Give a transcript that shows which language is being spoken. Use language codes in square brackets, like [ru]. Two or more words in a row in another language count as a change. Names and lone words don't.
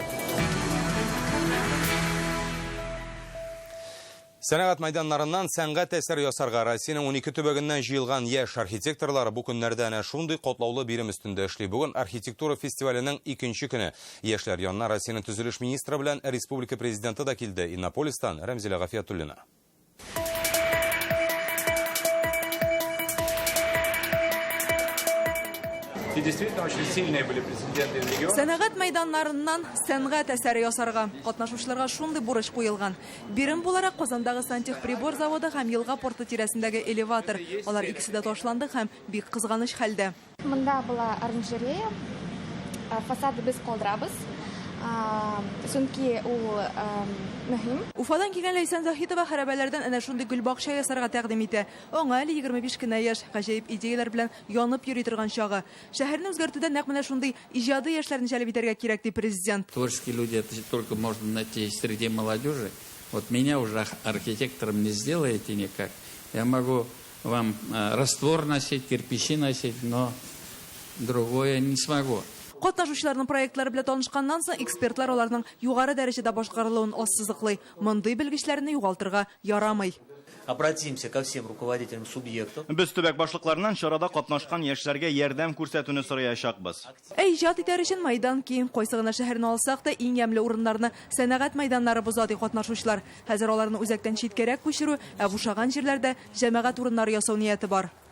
[tt] Сәнәгать мәйданнарыннан сәнгать әсәр ясарга Россиянең 12 төбәгеннән җыелган яшь архитекторлар бу көннәрдә әнә шундый катлаулы бирем өстендә эшли. Бүген архитектура фестиваленең 2нче көне. Яшьләр янына Россиянең төзелеш министры белән республика президенты да килде. Иннополистан Рәмзилә Гафиятуллина. [ru] И действительно очень сильные были президенты из региона. [tt] Сәнәгать мәйданнарыннан сәнгать әсәре ясарга катнашучыларга шундый бурыч куелган. Бирем буларак Казандагы Сантехприбор заводы һәм Елга порты тирәсендәге элеватор. Алар икесе дә ташланды һәм бик кызганыч хәлдә. Монда була оранжерея. Фасады без калдырабыз. Чөнки ул мөһим. Уфадан килгән Ләйсән Заһитова хәрабәләрдән әнә шундый гөлбакча ясарга тәкъдим итә. Аңа әле 25 кенә яшь, гаҗәеп идеяләр белән янып йөри торган чагы. Шәһәрне үзгәртүдә нәкъ менә шундый иҗади яшьләрне җәлеп итәргә кирәк ди президент. [ru] Творческие люди это только можно найти среди молодежи. Вот меня уже архитектором не сделаете никак. Я могу вам раствор носить, кирпичи носить, но другое не смогу. [tt] Катнашучыларның проектлары белән танышканнан соң экспертлар аларның югары дәрәҗәдә башкарылуын ассызыклый. Мондый белгечләрне югалтырга ярамый. [ru] Обратимся ко всем руководителям субъектов. [tt] Без төбәк башлыкларынан чарада катнашкан яшьләргә ярдәм күрсәтүне сораячакбыз. Иҗат итәр өчен майдан киң, кайсы гына шәһәрне алсак та иң ямьле урыннарны сәнәгать майданнары боза ди катнашучылар. Хәзер аларны үзәктән читкәрәк күчерү, ә бушаган җирләрдә җәмәгать урыннары ясау нияте бар.